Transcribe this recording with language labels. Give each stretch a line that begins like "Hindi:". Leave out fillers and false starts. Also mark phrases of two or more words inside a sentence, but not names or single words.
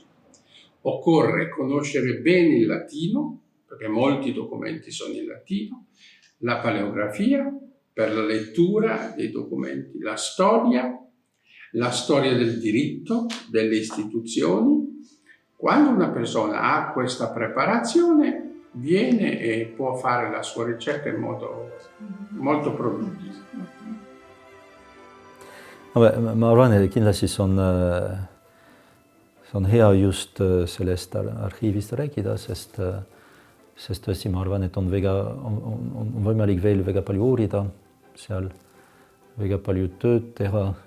Italian: Occorre conoscere bene il latino, perché molti documenti sono in latino, la paleografia per la lettura dei documenti, la storia del diritto, delle istituzioni. Quando una persona ha questa preparazione, viene e può fare la sua ricerca in modo molto produttivo.
Estonian: Ma arvan, et kindlasti see on hea just sellest arhiivist rääkida, sest tõesti ma arvan, et on võimalik veel väga palju uurida seal, väga palju tööd teha.